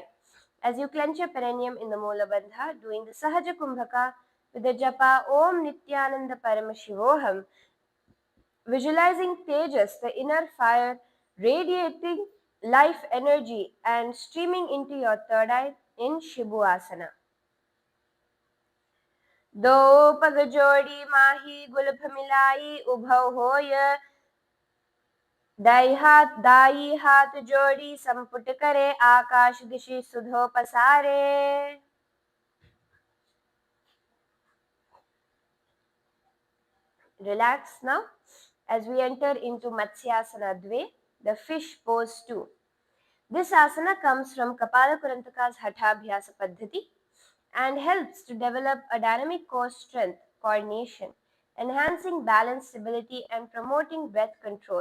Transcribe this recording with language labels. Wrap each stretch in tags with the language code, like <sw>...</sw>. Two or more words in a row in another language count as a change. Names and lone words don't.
<en>As you clench your perineum in the Mula Bandha, doing the Sahaja Kumbhaka with the Japa Om Nithyananda Paramashivoham, visualizing Tejas, the inner fire, radiating life energy and streaming into your third eye in Shibhu Asana.</en> <hi>दो पग जोड़ी माही गुलफ मिलाई उभौ होय दाई हाथ जोड़ी संपुट करे आकाश दिशि सुधो पसारे.</hi> <en>Relax now as we enter into Matsyasana Dve, the fish pose 2. This asana comes from Kapala Kurantaka's Hathabhyasa Paddhati and helps to develop a dynamic core strength, coordination, enhancing balance, stability, and promoting breath control.</en>